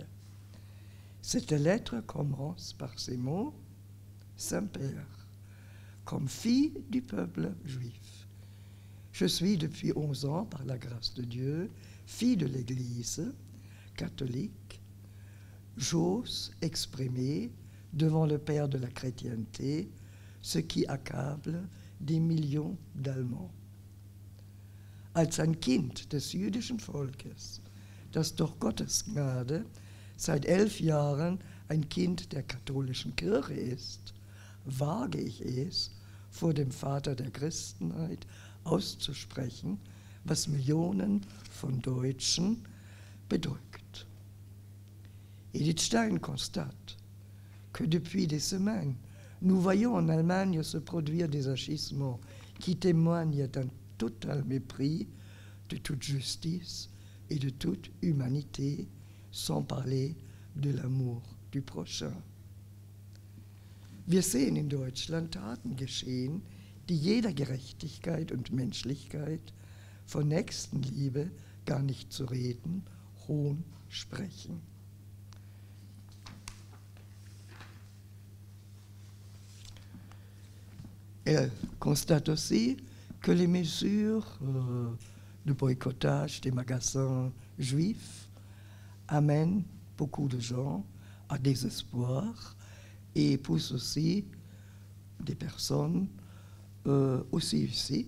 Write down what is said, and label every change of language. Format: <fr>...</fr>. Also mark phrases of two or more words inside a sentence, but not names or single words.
<fr>Cette lettre commence par ces mots: Saint-Père, comme fille du peuple juif, je suis depuis 11 ans, par la grâce de Dieu, fille de l'Église catholique. J'ose exprimer devant le Père de la chrétienté ce qui accable des millions d'Allemands.</fr> <de>Als ein Kind des jüdischen Volkes, das durch Gottes Gnade seit 11 Jahren ein Kind der katholischen Kirche ist, wage ich es, vor dem Vater der Christenheit auszusprechen, was Millionen von Deutschen bedrückt.</de> <fr>Edith Stein constate que depuis des semaines, nous voyons en Allemagne se produire des agissements qui témoignent d'un total mépris de toute justice et de toute humanité, sans parler de l'amour du prochain.</fr> <de>Wir sehen in Deutschland Taten geschehen, die jeder Gerechtigkeit und Menschlichkeit, von Nächstenliebe gar nicht zu reden, Hohn sprechen.</de> <fr>Elle constate aussi que les mesures de boycottage des magasins juifs amènent beaucoup de gens à désespoir et poussent aussi des personnes au suicide.</fr>